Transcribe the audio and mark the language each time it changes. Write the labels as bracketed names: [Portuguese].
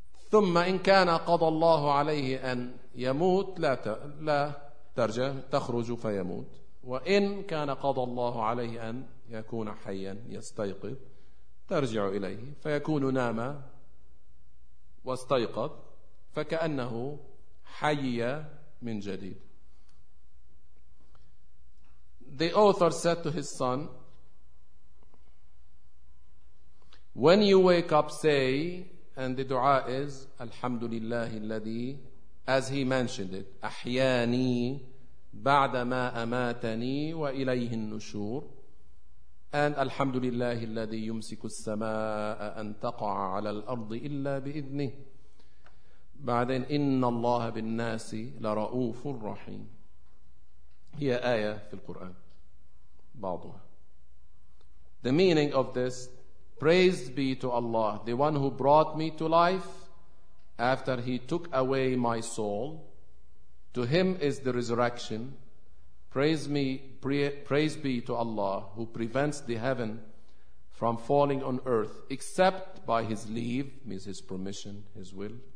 [Arabic] ثم إن كان قضى الله عليه أن يموت لا ترجع تخرج فيموت. وإن كان قضى الله عليه أن يكون حيا يستيقظ ترجع إليه فيكون نام واستيقظ فكأنه حي من جديد. [English] The author said to his son, when you wake up say, and the dua is [Arabic] الحمد لله الذي, [English] as he mentioned it, [Arabic] أحياني بعدما أماتني وإليه النشور. [English] And [Arabic] الحمد لله الذي يمسك السماء أن تقع على الأرض إلا بإذنه. بعدين إن الله بالناس لرؤوف رحيم، هي آية في القرآن بعضها. [English] The meaning of this: praise be to Allah, the one who brought me to life after he took away my soul. To him is the resurrection. Praise be to Allah who prevents the heaven from falling on earth except by his leave, means his permission, his will.